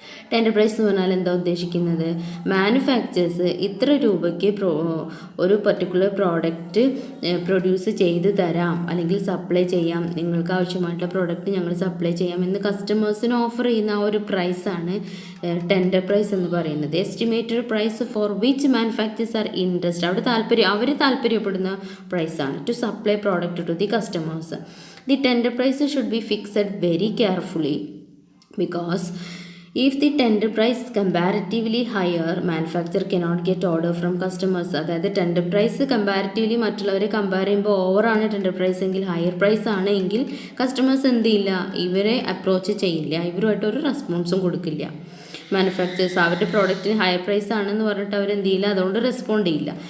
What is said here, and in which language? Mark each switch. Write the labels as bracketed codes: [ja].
[ml] Tender price എന്ന് പറഞ്ഞാൽ എന്താ ഉദ്ദേശിക്കുന്നത്, മാനുഫാക്ചേഴ്സ് ഇത്ര രൂപയ്ക്ക് ഒരു പർട്ടിക്കുലർ പ്രോഡക്റ്റ് പ്രൊഡ്യൂസ് ചെയ്ത് തരാം അല്ലെങ്കിൽ സപ്ലൈ ചെയ്യാം, നിങ്ങൾക്ക് ആവശ്യമായിട്ടുള്ള പ്രോഡക്റ്റ് ഞങ്ങൾ സപ്ലൈ ചെയ്യാം എന്ന് കസ്റ്റമേഴ്സിന് ഓഫർ ചെയ്യുന്ന ആ ഒരു പ്രൈസാണ് ടെൻഡർ പ്രൈസ് എന്ന് പറയുന്നത്. [en] estimated price for which manufacturers are interest, [ml] അവർ താല്പര്യപ്പെടുന്ന പ്രൈസാണ് [en] To supply product to the customers. [ml] The tender price should be fixed very carefully [en] because if the tender price is comparatively higher, manufacturer cannot get order from customers. [ml] അതായത് tender price comparatively മറ്റുള്ളവരെ compare ചെയ്യുമ്പോൾ ഓവറാണ് tender price എങ്കിൽ, higher price ആണ് എങ്കിൽ customers എന്ത് ചെയ്യില്ല, ഇവരെ approach ചെയ്യില്ല, ഇവരുമായിട്ട് ഒരു റെസ്പോൺസും കൊടുക്കില്ല. മാനുഫാക്ചേഴ്സ് അവരുടെ പ്രോഡക്റ്റിന് ഹയർ പ്രൈസ് ആണെന്ന് പറഞ്ഞിട്ട് അവർ എന്ത് ചെയ്യില്ല, അതുകൊണ്ട് റെസ്പോണ്ട് ചെയ്യില്ല.